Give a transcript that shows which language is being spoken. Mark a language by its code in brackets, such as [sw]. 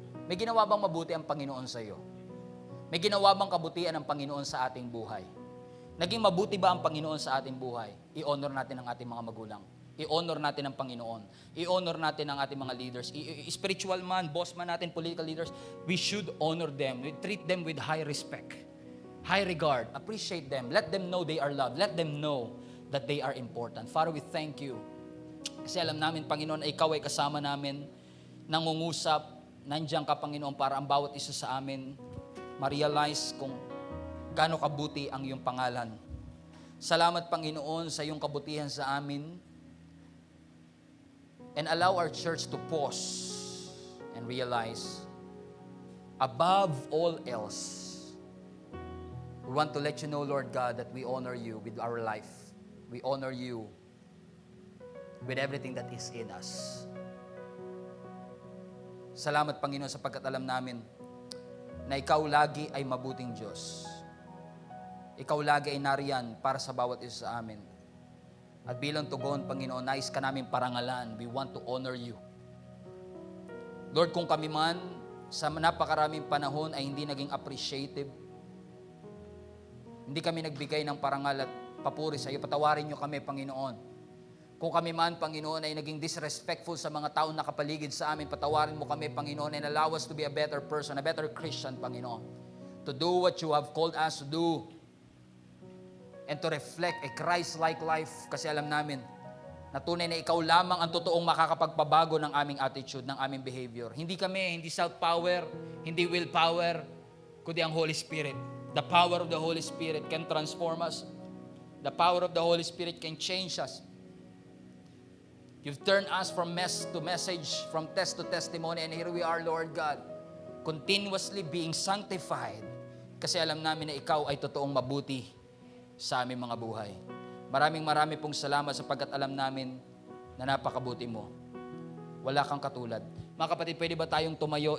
[tl] May ginawa bang mabuti ang Panginoon sa iyo? May ginawa bang kabutihan ang Panginoon sa ating buhay? Naging mabuti ba ang Panginoon sa ating buhay? I-honor natin ang ating mga magulang. I-honor natin ang Panginoon. I-honor natin ang ating mga leaders. [en] Spiritual [tl] man, boss man natin, [en] political leaders, we should honor them. We treat them with high respect, high regard. Appreciate them. Let them know they are loved. Let them know that they are important. Father, we thank you. [tl] Kasi alam namin, Panginoon, Ikaw ay kasama namin, nangungusap, nandiyan ka, Panginoon, para ang bawat isa sa amin ma-realize kung gaano kabuti ang iyong pangalan. Salamat, Panginoon, sa iyong kabutihan sa amin. [en] And allow our church to pause and realize, above all else, we want to let you know, Lord God, that we honor you with our life. We honor you with everything that is in us. [tl] Salamat, Panginoon, sapagkat alam namin na Ikaw lagi ay mabuting Diyos. Ikaw lagi ay nariyan para sa bawat isa sa amin. At bilang tugon, Panginoon, nais ka namin parangalan. [en] We want to honor you. [tl] Lord, kung kami man sa napakaraming panahon ay hindi naging appreciative, hindi kami nagbigay ng parangal at papuri sa iyo, patawarin niyo kami, Panginoon. Kung kami man, Panginoon, ay naging disrespectful sa mga taong nakapaligid sa amin, patawarin mo kami, Panginoon, [en] and allow us to be a better person, a better Christian, [tl] Panginoon. [en] To do what you have called us to do. And to reflect a Christ-like life. [tl] Kasi alam namin, na tunay na ikaw lamang ang totoong makakapagpabago ng aming attitude, ng aming behavior. Hindi kami, hindi self-power, hindi willpower, kundi ang Holy Spirit. [en] The power of the Holy Spirit can transform us. The power of the Holy Spirit can change us. You've turned us from mess to message, from test to testimony, and here we are, Lord God, continuously being sanctified. [tl] Kasi alam namin na ikaw ay totoong mabuti sa aming mga buhay. Marami pong salamat sapagkat alam namin na napakabuti mo. Wala kang katulad. Mga kapatid, pwede ba tayong tumayo?